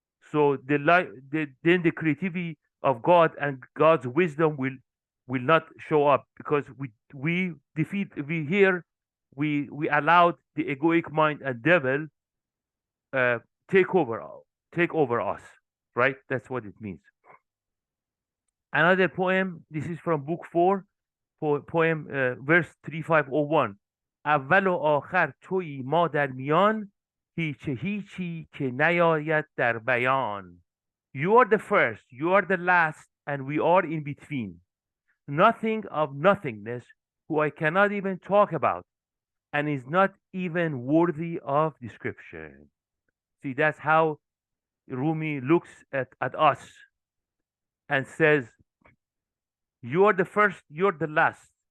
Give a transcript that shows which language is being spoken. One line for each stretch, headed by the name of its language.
English: So then the creativity of God and God's wisdom will not show up because we allowed the egoic mind and devil uh, take over take over us, right? That's what it means. Another poem. This is from book 4, poem verse 3501.
Persian: اول و آخر تویی ما در میان هیچی که نیاید در بیان.
English: You are the first, you are the last, and we are in between. Nothing of nothingness, who I cannot even talk about, and is not even worthy of description. See, that's how Rumi looks at us and says, you are the first, you're the last.